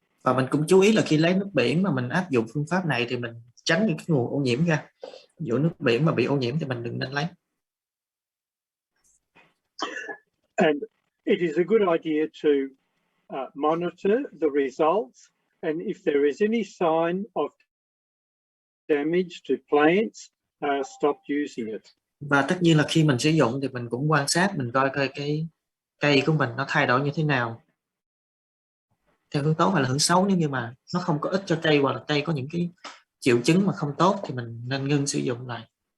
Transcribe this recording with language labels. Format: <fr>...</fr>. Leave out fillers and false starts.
<vi>Và mình cũng chú ý là khi lấy nước biển mà mình áp dụng phương pháp này thì mình tránh những cái nguồn ô nhiễm ra. Ví dụ nước biển mà bị ô nhiễm thì mình đừng nên lấy.</vi> <en>And it is a good idea to monitor the results, and if there is any sign of damage to plants, stop using it.</en> <vi>Và tất nhiên là khi mình sử dụng thì mình cũng quan sát, mình coi cái cây của mình nó thay đổi như thế nào, theo hướng tốt hay là hướng xấu. Nếu như mà nó không có ích cho cây, hoặc là cây có những cái triệu chứng mà không tốt, thì mình nên ngưng sử dụng lại.</vi>